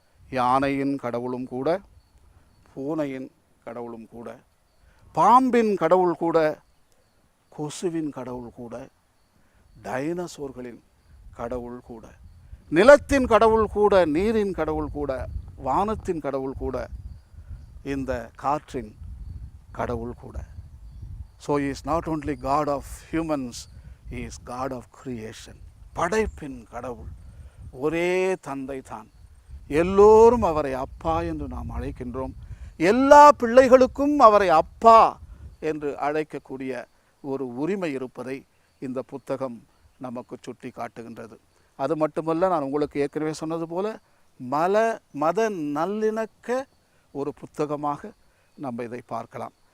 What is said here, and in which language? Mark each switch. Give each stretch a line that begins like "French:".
Tamil: யானையின் கடவுளும் கூட, பூனையின் கடவுளும் கூட, பாம்பின் கடவுள் கூட, கொசுவின் கடவுள் கூட, டைனசோர்களின் கடவுள் கூட, நிலத்தின் கடவுள் கூட, நீரின் கடவுள் கூட, வானத்தின் கடவுள் கூட, இந்த காற்றின் கடவுள் கூட.
English: So he is not only God of humans, he is God of creation.
Tamil: படைப்பின் கடவுள், ஒரே தந்தை தான். எல்லோரும் அவரை அப்பா என்று நாம் அழைக்கின்றோம். எல்லா பிள்ளைகளுக்கும் அவரை அப்பா என்று அழைக்கக்கூடிய ஒரு உரிமை இருப்பதை இந்த புத்தகம் நமக்கு சுட்டி காட்டுகின்றது. அது மட்டுமல்ல, நான் உங்களுக்கு ஏற்கனவே சொன்னது போல மத நல்லிணக்க ஒரு புத்தகமாக நம்ம இதை பார்க்கலாம்.